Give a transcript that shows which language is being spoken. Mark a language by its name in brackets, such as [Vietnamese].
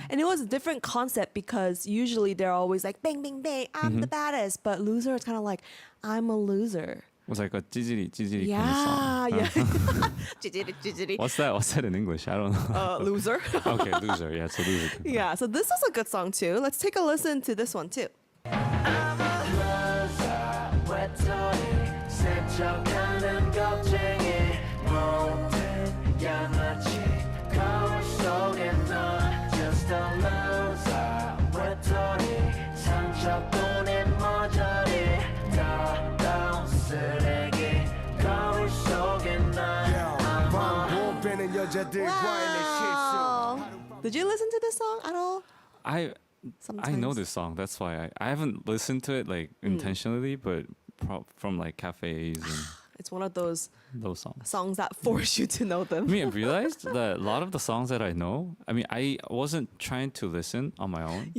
[English] And it was a different concept because usually they're always like bang bang bang, I'm the baddest, but loser is kind of like I'm a loser. It was like a 찌질이 kind of Yeah, song. [Korean] yeah. 찌질이, 찌질이. [English] What's that in English? I don't know. Loser. Okay, loser. Yeah, it's a loser. Yeah, so this is a good song too. Let's take a listen to this one too. [Korean] 스쳐가는 겁쟁이 모든 양아치 거울 속에 너 Just a loser 외톨이 상처뿐인 모조리 더러운 쓰레기 거울 속에 너 반복되는 여자들과의 실수. [English] Wow. Did you listen to this song at all? I Sometimes. know this song. That's why I haven't listened to it like intentionally, but from like cafes and It's one of those those songs. songs that force you to know them. I mean, I realized that a lot of the songs that I know, I mean, I wasn't trying to listen on my own,